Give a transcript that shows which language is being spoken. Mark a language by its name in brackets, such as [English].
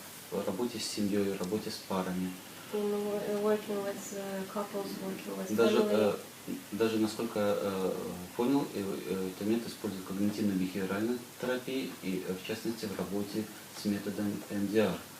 [Russian] В работе с семьей, в работе с парами. [English] Working with couples, working with family. [Russian] Даже, насколько я понял, этот метод используют в когнитивно-бихевиоральной терапии и, в частности, в работе с методом MDR.